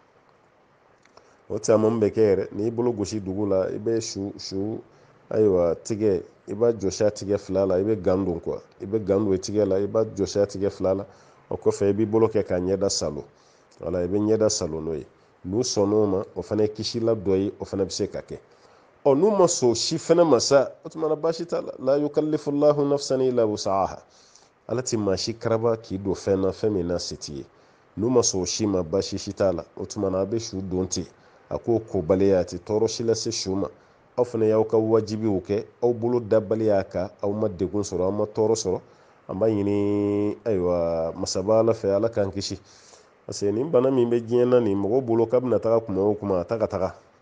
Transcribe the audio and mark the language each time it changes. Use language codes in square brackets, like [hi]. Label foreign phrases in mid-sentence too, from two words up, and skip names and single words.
[bm] o tayammum bɛ kɛ yɛrɛ n'i bolo gosi dugu la i bɛ su ayiwa tigɛ i b'a jɔsi a tigɛ fila la i bɛ gan don quoi i bɛ gan don i tigɛ la i b'a jɔsi a tigɛ fila la o kɔfɛ i b'i bolo kɛ k'a ɲɛda salon wala i bɛ ɲɛda salon n'o ye n'u sɔnn'o ma o fana ye kisila dɔ ye o fana bɛ se ka kɛ n'u ma sɔn si fana ma sa o tuma na baasi t'a la [ar] لا يكلف الله نفسا إلا وسعها [bm] ala tɛ maa si karaba k'i don fɛn na fɛn min na se t'i ye n'u ma sɔn si ma baasi si t'a la o tuma na a bɛ su don ten a k'o kobaliya a tɛ tɔɔrɔ si lase su ma aw fana y'aw ka wajibiw kɛ aw bolo dabaliya kan aw ma degun sɔrɔ aw ma tɔɔrɔ sɔrɔ an b'a ɲini ayiwa masaba ala fɛ ala k'an kisi [fr] parce que [bm] nin bana min bɛ diɲɛ na nin mɔgɔw bolo k'a bɛna taga kuma o kuma a ta ka taga